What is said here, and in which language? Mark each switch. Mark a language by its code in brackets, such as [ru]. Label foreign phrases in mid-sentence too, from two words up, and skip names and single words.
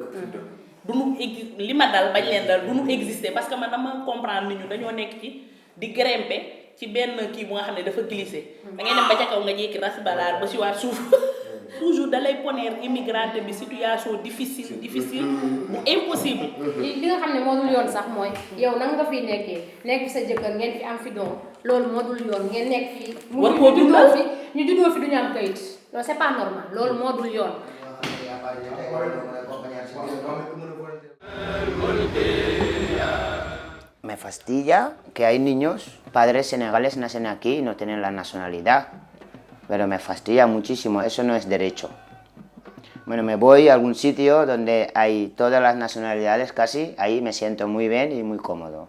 [wo] du nu li ma dal bañ leen dal du nu exister [fr] parce que [wo] man dama comprendre nit ñu dañoo nekk ci di grimper ci benn kii bu nga xam ne dafa glissé da ngay dem ba ca kaw nga jékki ras balaar ba si waat suuf toujours da lay [es] poner immigrante [wo] bi [fr] situation difficile [wo] bu impossible. li nga xam ne moo dul yoon sax mooy yow nan nga fiy nekkee nekk fi sa jëkkër ngeen fi am fi doom loolu moo dul yoon ngeen nekk fii. war koo dundal ñu juddoo fi duñu am kayit loolu [fr] c'est pas normal [wo] loolu moo dul yoon. [es] Me fastidia que hay niños, padres senegales nacen aquí y no tienen la nacionalidad. Pero me fastidia muchísimo, eso no es derecho. Bueno, me voy a algún sitio donde hay todas las nacionalidades casi, ahí me siento muy bien y muy cómodo.